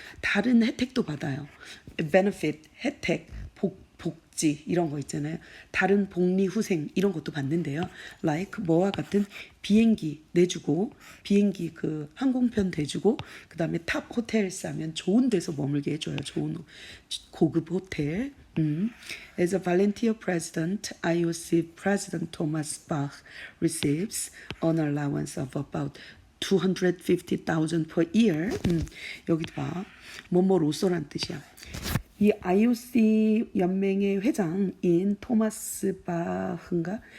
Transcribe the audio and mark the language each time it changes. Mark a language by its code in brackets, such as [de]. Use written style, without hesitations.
[ko] 다른 혜택도 받아요. benefit, 혜택, 복지 이런 거 있잖아요. 다른 복리 후생 이런 것도 받는데요. like 뭐와 같은 비행기 내주고 비행기 그 항공편 대주고 그다음에 탑 호텔 싸면 좋은 데서 머물게 해줘요. 좋은 고급 호텔. [en] As a volunteer president, IOC President Thomas Bach receives an allowance of about 250,000 per year. [ko] 여기도 봐. 뭐뭐로서란 뜻이야. 이 IOC 연맹의 회장인 토마스 바흐인가?